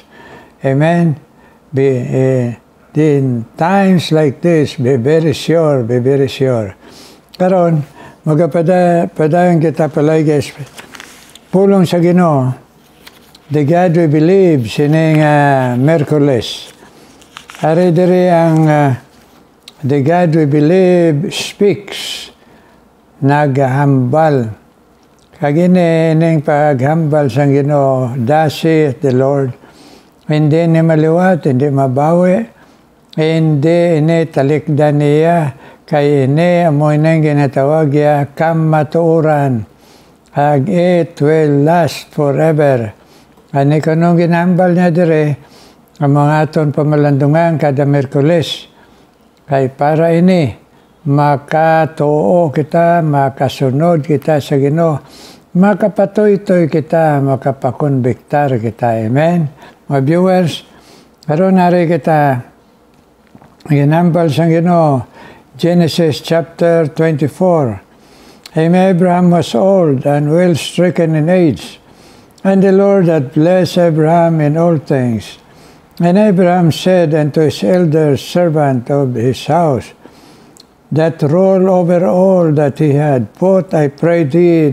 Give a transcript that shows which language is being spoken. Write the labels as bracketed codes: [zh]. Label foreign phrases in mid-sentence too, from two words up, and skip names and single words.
[en] Amen. In times like this, be very sure, be very sure. [hil] Karon, magapadayon kita palay guys. Pulong sa Ginoo, [en] the God we believe, [hil] sining Merkules. Ari diri ang [en] the God we believe speaks, [hil] naghambal. Kagini ning paghambal sa Ginoo, [en] thus saith the Lord, [hil] hindi ni maliwat, hindi mabawi, hindi ini talikdan niya, kay ini amoy nang ginatawag ya kamatuuran. [en] Ag it will last forever. [hil] Ani kanong ginambal niya dire, ang mga aton pamalandungan kada Merkules. Kay para ini, makatuo kita, makasunod kita sa Ginoo, makapatoy-toy kita, makapakonbiktar kita. [en] Amen? [hil] Mga viewers, karon nari kita, ginambal sa Ginoo, [en] Genesis chapter 24. And Abraham was old and well stricken in age, and the Lord had blessed Abraham in all things. And Abraham said unto his elder servant of his house, that rule over all that he had, put, I pray thee,